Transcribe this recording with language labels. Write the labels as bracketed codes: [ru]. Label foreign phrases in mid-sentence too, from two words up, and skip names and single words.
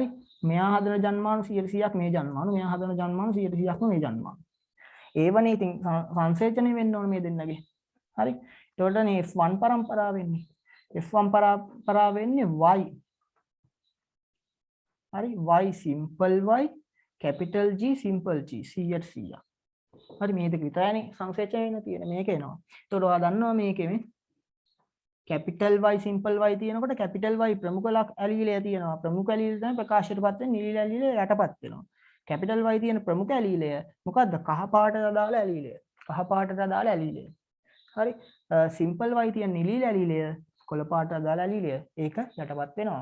[si] මෙයා හදන ජන්මානු 100%ක් මේ ජන්මානු. මෙයා හදන ජන්මානු 100%ක්ම මේ ජන්මානු. ඒවනේ ඉතින් සංසේචනය වෙන්න ඕන මේ දෙන්නගේ. හරි. එතකොට මේ F1 පරම්පරාව වෙන්නේ. F1 පරම්පරාව වෙන්නේ y. [en] හරි y simple y capital G simple G 100%. [si] හරි මේ දෙක විතරනේ සංසේචනය වෙන්න තියෙන මේක එනවා. එතකොට ඔයා දන්නවා මේකේ මේ [en] capital Y simple Y [si] තියෙනකොට [en] capital Y [si] ප්‍රමුඛ ඇලීලය තියෙනවා. ප්‍රමුඛ ඇලීලය තමයි ප්‍රකාශයටපත් වෙන නිල ඇලීලය යටපත් වෙනවා. [en] capital Y [si] තියෙන ප්‍රමුඛ ඇලීලය මොකද්ද? කහ පාටට අදාළ ඇලීලය. කහ පාටට අදාළ ඇලීලය. හරි. [en] simple Y [si] තියෙන නිල ඇලීලය කොළ පාට අදාළ ඇලීලය ඒක යටපත් වෙනවා.